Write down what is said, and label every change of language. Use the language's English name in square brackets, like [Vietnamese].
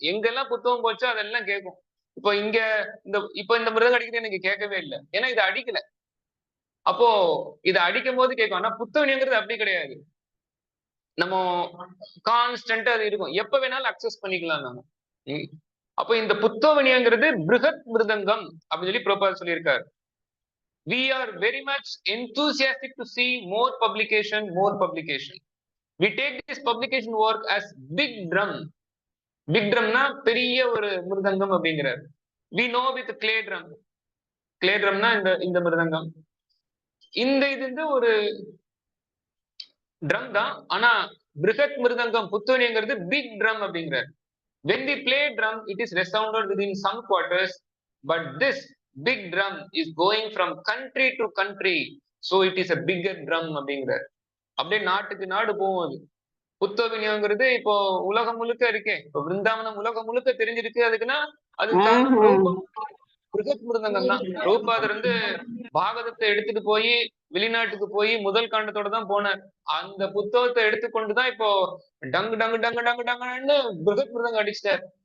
[Tamil] எங்கெல்லாம் புத்தகம் போச்சோ அதெல்லாம் கேட்கும். இப்போ இங்க இந்த மிருதங்கம் அடிக்கிறது எனக்கு கேட்கவே இல்லை, ஏன்னா இதை அடிக்கல. அப்போ இதை அடிக்கும் போது கேட்கும். ஆனா புத்தக விநியோகங்கிறது அப்படி கிடையாது. நம்ம கான்ஸ்டன்டா அது இருக்கும், எப்ப வேணாலும் அக்சஸ் பண்ணிக்கலாம் நம்ம. அப்போ இந்த புத்தக விநியோகங்கிறது பிருகத் மிருதங்கம் அப்படின்னு சொல்லி பிரபுபாதர் சொல்லியிருக்காரு. [English] We are very much enthusiastic to see more publication. We take this publication work as big drum. [Tamil] Big drumனா பெரிய ஒரு மிருதங்கம் அப்படிங்கிறார். [English] We know with clay drum. [Tamil] Clay drumனா இந்த மிருதங்கம். இது ஒரு ட்ரம் தான், ஆனா பிருகத் மிருதங்கம் புத்தோனிங்கிறது பிக் ட்ரம் அப்படிங்கிறார். [English] When we play drum, it is resounded within some quarters, but this big drum is going from country to country, so it is a bigger drum [Tamil] அப்படிங்கிறார். அப்படியே நாட்டுக்கு நாடு போகும் அது. புத்தோவினியங்கிறது இப்போ உலகம் முழுக்க இருக்கே, இப்போ பிருந்தாவனம் உலகம் முழுக்க தெரிஞ்சிருக்கு. அதுக்குன்னா அதுக்கு காரணம் பிருகத் மிருதங்கம் தான். பிரபுபாதர் பாகவதத்தை எடுத்துட்டு போய் வெளிநாட்டுக்கு போய் முதல் காண்டத்தோட தான் போனார். அந்த புத்தகத்தை எடுத்துக்கொண்டுதான் இப்போ டங்கு டங்கு டங்கு டங்கு டங்குன்னு பிருகத் மிருதங்கம் அடிச்சிட்டார்.